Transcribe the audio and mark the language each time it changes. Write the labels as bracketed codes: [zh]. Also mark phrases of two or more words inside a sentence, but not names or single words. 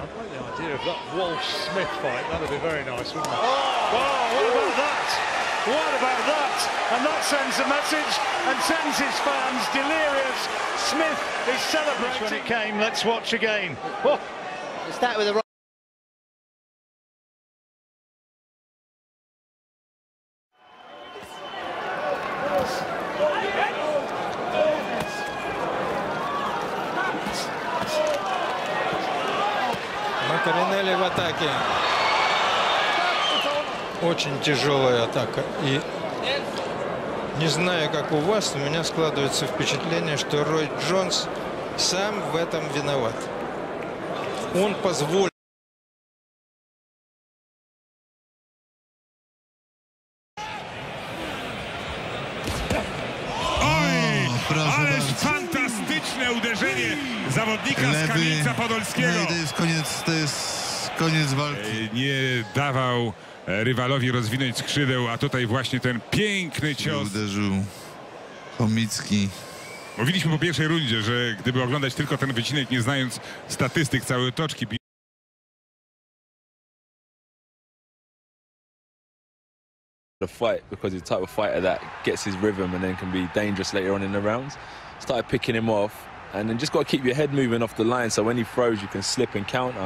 [en] I like the idea of that Walsh-Smith fight. That'd be very nice, wouldn't it? Oh, what about that? What about that? And that sends a message and sends his fans delirious. Smith is celebrating. When it came, let's watch again. Oh. We'll start with the right. [ru] Макаринелли в атаке. Очень тяжелая атака. И не знаю, как у вас, у меня складывается впечатление, что Рой Джонс сам в этом виноват. Он позволил. [pl] Ależ fantastyczne uderzenie zawodnika z Kamieńca Podolskiego. No i to jest koniec walki. Nie dawał rywalowi rozwinąć skrzydeł, a tutaj właśnie ten piękny cios. Uderzył Chomicki. Mówiliśmy po pierwszej rundzie, że gdyby oglądać tylko ten wycinek, nie znając statystyk całej otoczki, [en] the fight, because he's the type of fighter that gets his rhythm and then can be dangerous later on in the rounds. Started picking him off, and then just got to keep your head moving off the line, so when he throws you can slip and counter.